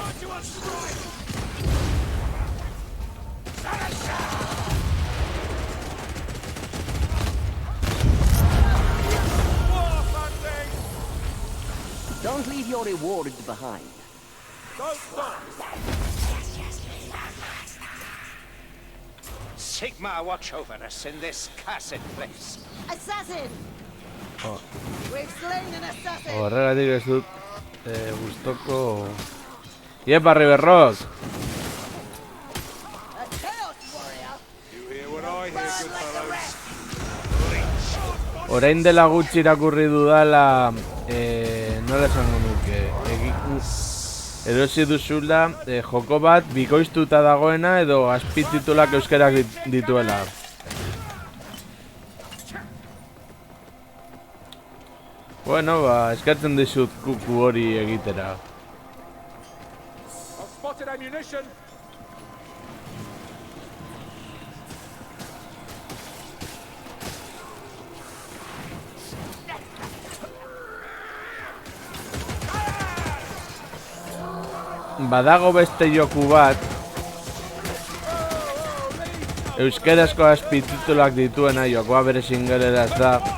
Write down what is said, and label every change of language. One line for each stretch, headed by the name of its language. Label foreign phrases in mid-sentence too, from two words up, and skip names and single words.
English: Don't leave your reward behind. Sigmar, watch over us in this cursed place. Assassin! We've slain an assassin!
Basque: Horregatik ez dut gustoko... Iepa, Riverrock!
English: A chaos warrior! You hear what I hear, good fellows?
Basque: Orain dela gutxi irakurri dudala... nola esango nuke... erosi duzula joko bat bikoiztuta dagoena edo azpititulak euskerak dituela. Bueno, ba, eskertzen dizut kuku hori egitera.
English: I've spotted ammunition.
Basque: Badago beste joku bat euskerazko azpititulak dituena, jokoa bere singeleraz da,